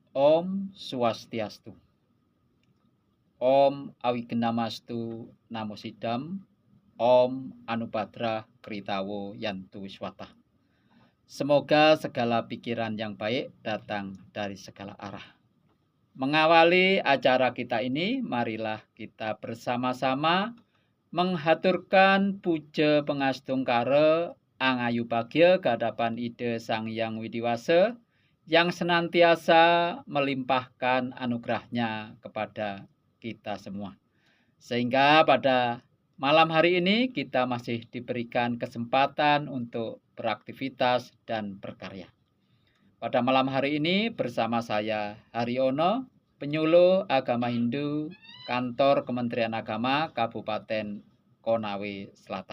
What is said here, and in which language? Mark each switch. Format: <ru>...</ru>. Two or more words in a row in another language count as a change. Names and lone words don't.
<sa>Om Swastiastu. Om Awigenamastu Namo Sidam. Om Anubhadra Kritawo Yantu Wiswata.</sa> <id>Semoga segala pikiran yang baik datang dari segala arah. Mengawali acara kita ini, marilah kita bersama-sama menghaturkan puja pengastungkara</id> <ban>angayu bagya</ban> <id>kehadapan Ida Sang Hyang Widiwasa yang senantiasa melimpahkan anugerahnya kepada kita semua. Sehingga pada malam hari ini kita masih diberikan kesempatan untuk beraktivitas dan berkarya. Pada malam hari ini bersama saya Haryono, penyuluh agama Hindu, kantor Kementerian Agama Kabupaten Konawe Selatan.</id>